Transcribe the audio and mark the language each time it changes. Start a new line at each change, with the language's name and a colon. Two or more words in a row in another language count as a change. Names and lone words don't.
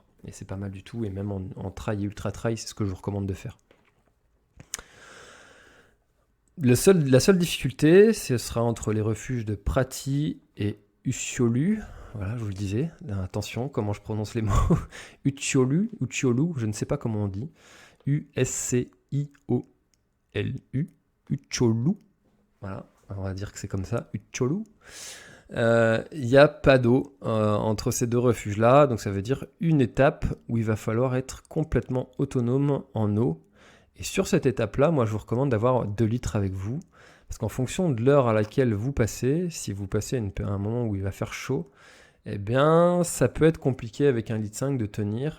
French: Et c'est pas mal du tout, et même en trail et ultra trail, c'est ce que je vous recommande de faire. La seule difficulté, ce sera entre les refuges de Prati et Ucciolu. Voilà, je vous le disais. Attention, comment je prononce les mots. Ucciolu, je ne sais pas comment on dit. U-S-C-I-O-L-U. Ucciolu. Voilà, on va dire que c'est comme ça. Ucciolu. Il n'y a pas d'eau entre ces deux refuges-là. Donc ça veut dire une étape où il va falloir être complètement autonome en eau. Et sur cette étape-là, moi, je vous recommande d'avoir 2 litres avec vous. Parce qu'en fonction de l'heure à laquelle vous passez, si vous passez à un moment où il va faire chaud, eh bien, ça peut être compliqué avec 1,5 litre de tenir.